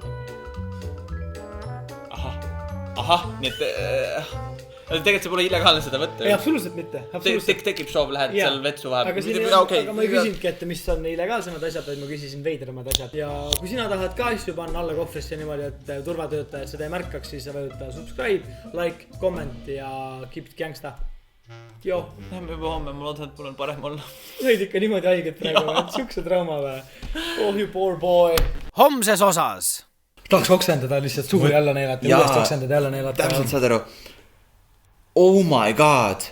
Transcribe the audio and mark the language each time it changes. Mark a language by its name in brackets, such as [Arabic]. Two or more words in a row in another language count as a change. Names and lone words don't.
[Estonian] Ahah, nii et tegelikult see pole illegaalne seda võtta. Ei, absoluutselt mitte. Tekib soov, lähed seal vetsu vahel. Aga ma ei küsinudki, et mis on illegaalsemad asjad, vaid ma küsisin veidramad asjad. Ja kui sina tahad ka asju panna alla kohvrisse niimoodi, et turvatöötajad seda ei märkaks, siis sa vajuta [English] subscribe, like, comment ja keep it gangsta. [Estonian] Joo. Lähme juba homme, ma loodan, et mul on parem olla. Sõid ikka niimoodi haiget praegu, et siukse trauma või? [English] Oh you poor boy. [Estonian] Homses osas. Tahaks oksendada lihtsalt suuri jälle neelata ja uuesti oksendada jälle neelata. Täpselt saad aru. [English] Oh my god.